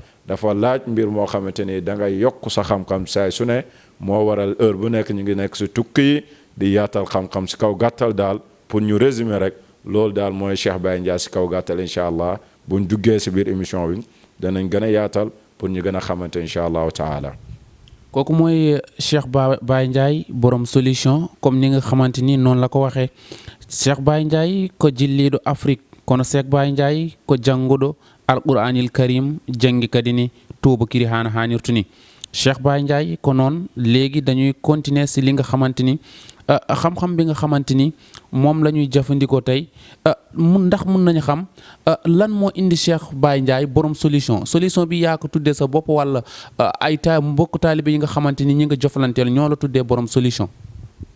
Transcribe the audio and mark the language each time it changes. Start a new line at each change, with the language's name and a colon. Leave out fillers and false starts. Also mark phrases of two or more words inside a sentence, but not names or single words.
Wolof: dafa laaj mbir moo xamante ni da ngay yokk sa xam-xam saay su ne moo waral heure bu nekk ñu ngi nekk si tukki yi di yaatal xam-xam si kaw gàttal daal pour ñu résumer rek loolu daal mooy Cheikh Baye Ndiaye si kaw gàttal
Arabic: إن شاء الله
Wolof: buñ duggee si biir émission bi danañ gën a yaatal pour ñu gën a xamante
Arabic: إن شاء الله تعالى.
Wolof: kooku mooy Cheikh Baye Ndiaye borom solution comme ni nga xamante ni noonu la ko waxee.
Fula: Cheikh Baye Ndiaye ko jilliɗo Afrique kono Cheikh Baye Ndiaye ko jannguɗo
Arabic: القرآن الكريم
Fula: jangi kadi ni tubakiri hana hanirtu ni.
Wolof: Cheikh Baye Ndiaye
Fula: ko noon
Wolof: léegi dañuy continuer si li nga xamante ni xam-xam bi nga xamante ni moom la ñuy jëfandikoo tey ndax mun nañu xam lan moo indi Cheikh Baye Ndiaye borom solution bi yaa ko tuddee sa bopp wala ay mbokk taalibe yi nga xamante ni ñi nga jëflanteel ñoo la tuddee borom solution.